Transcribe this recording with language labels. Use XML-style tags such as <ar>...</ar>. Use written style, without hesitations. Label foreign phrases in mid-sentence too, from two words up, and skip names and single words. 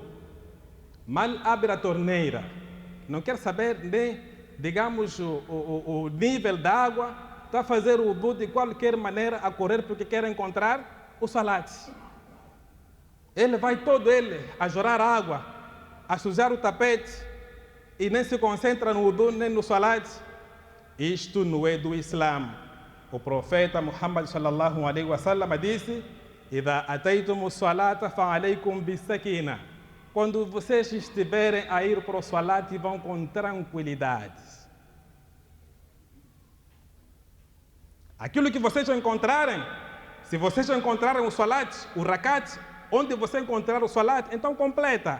<pt>Mal abre a torneira, não quer saber nem, digamos, o nível da água, está a fazer o wudu de qualquer maneira, a correr porque quer encontrar o salat. Ele vai todo ele a jorar água, a sujar o tapete e nem se concentra no wudu nem no salat. Isto não é do Islã. O profeta</pt> <ar>Muhammad صلى الله عليه وسلم disse: "إذا أتيتم الصلاة فعليكم بالسكينة."</ar> <pt>Quando vocês estiverem a ir para o salat, vão com tranquilidade. Aquilo que vocês encontrarem, se vocês encontrarem o salat, o rakat, onde você encontrar o salat, então completa.</pt>